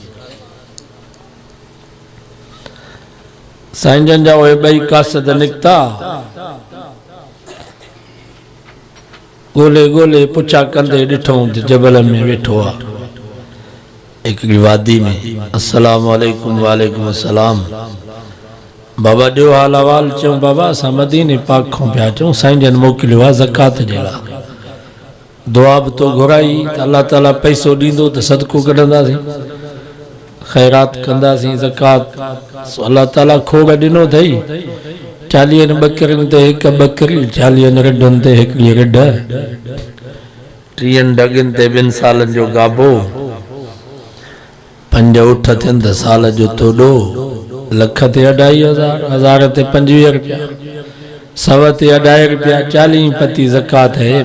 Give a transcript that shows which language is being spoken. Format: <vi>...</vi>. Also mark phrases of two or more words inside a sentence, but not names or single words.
<sd>साईं जन जा उहे 2 कासद निकिता, ॻोल्हे ॻोल्हे पुछा कंदे ॾिठऊं त जबल में वेठो आहे, हिकिड़ी वादी में।</sd> <ar>السلام عليكم. عليكم السلام.</ar> <sd>बाबा ॾियो हाल अहवाल। चऊं बाबा असां मदीने पाक खां पिया अचूं, साईं जन मोकिलियो आहे ज़कात जे लाइ। दुआ बि तो घुराई त अल्लाह ताला पैसो ॾींदो त सदको कढंदासीं, ख़ैरात कंदासीं, ज़कात। अल्लाह ताला खोग ॾिनो अथई, 40 ॿकरियुनि ते 1 ॿकरी, 40 रिढुनि ते 1 रिढ, 30 डगियुनि ते 2 सालनि जो गाबो, 5 ऊठ थियनि त साल जो तोॾो, लख ते 2.5 हज़ार, 1000 ते 25 रुपया, 100 ते 2.5 रुपया, 40 पती ज़कात है।</sd>